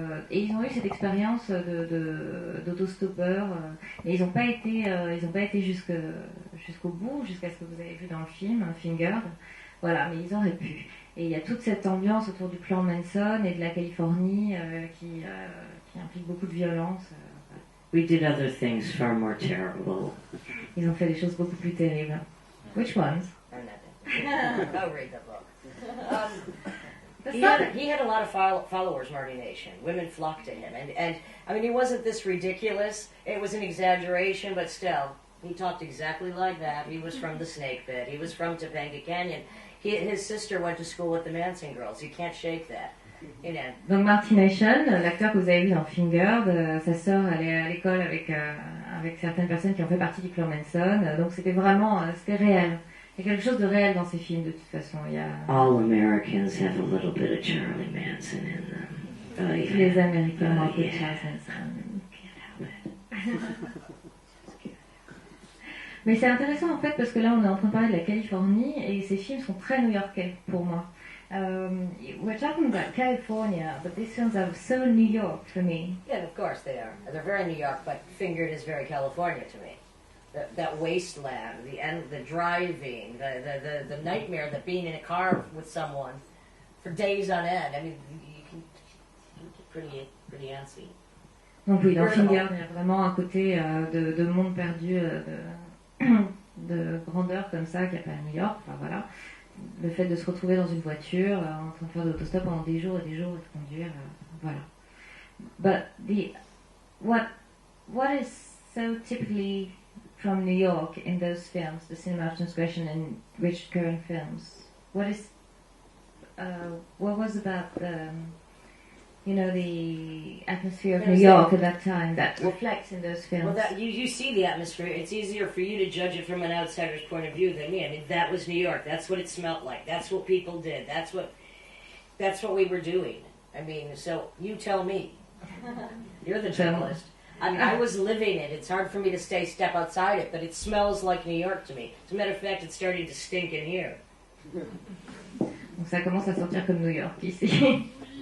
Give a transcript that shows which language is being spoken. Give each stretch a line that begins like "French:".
French: Et ils ont eu cette expérience d'autostoppeur, et ils n'ont pas été jusqu'au bout, jusqu'à ce que vous avez vu dans le film, Fingered. Voilà, mais ils auraient pu. Et il y a toute cette ambiance autour du clan Manson et de la Californie qui implique beaucoup de violence.
English: We did other things far more terrible.
French: Ils ont fait des choses beaucoup plus terribles.
English: Which ones? I'll read the book. He had a lot of followers, Marty Nation. Women flocked to him. And I mean, he wasn't this ridiculous. It was an exaggeration, but still, he talked exactly like that. He was from the Snake Pit. He was from Topanga Canyon. His sister went to school with the Manson girls. You can't shake that. You know.
French: Donc Marty Nation, l'acteur que vous avez vu dans Fingered, sa sœur allait à l'école avec certaines personnes qui ont fait partie du clan Manson. Donc c'était vraiment, c'était réel. Il y a quelque chose de réel dans ces films de toute façon. Il y a...
English: All Americans have a little bit of Charlie Manson in them.
French: Tous les Américains ont un peu de Charlie Manson.
English: Can't help it.
French: Mais c'est intéressant en fait parce que là on est en train de parler de la Californie et ces films sont très new-yorkais pour moi.
English: We're talking about California, but these films are so New York for me. Yeah, of course they are. They're very New York, but Fingered is very California to me. That wasteland, the driving, the nightmare that being in a car with someone for days on end. I mean, you can get pretty antsy.
French: Donc oui, dans Fingered, il y a vraiment un côté de monde perdu, de grandeur comme ça, qu'il n'y a pas à New York. Enfin voilà, le fait de se retrouver dans une voiture, en train de faire de l'autostop pendant des jours et des jours et de conduire, voilà.
English: But what is so typically from New York in those films, the cinema of transgression and Richard Curran films? What was about the, the atmosphere of New York at that time that reflects in those films? Well, you see the atmosphere. It's easier for you to judge it from an outsider's point of view than me. I mean, that was New York. That's what it smelled like. That's what people did. That's what we were doing. I mean, so you tell me. You're the journalist. I mean, I was living it. It's hard for me to step outside it, but it smells like New York to me. As a matter of fact, it's starting to stink in here.
French: Donc ça commence à sentir comme New York ici.